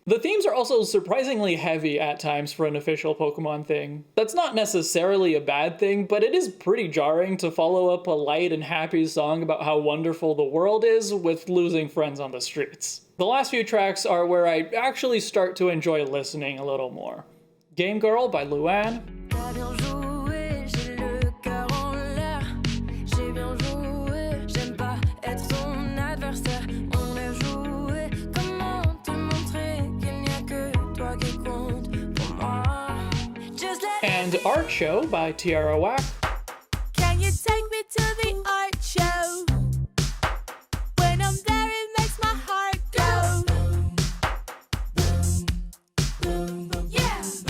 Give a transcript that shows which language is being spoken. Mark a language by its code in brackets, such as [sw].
[en] The themes are also surprisingly heavy at times for an official Pokemon thing. That's not necessarily a bad thing, but it is pretty jarring to follow up a light and happy song about how wonderful the world is with losing friends on the streets. The last few tracks are where I actually start to enjoy listening a little more. Game Girl by Luan. [fr] T'as bien joué, j'ai le cœur en l'air. J'ai bien joué, j'aime pas être son adversaire. On a joué, comment te montrer qu'il n'y a que toi qui compte pour moi. [en] Just let And Art Show by Tiara Whack. Can you take me to the art show? When I'm there, it makes my heart go. Yeah.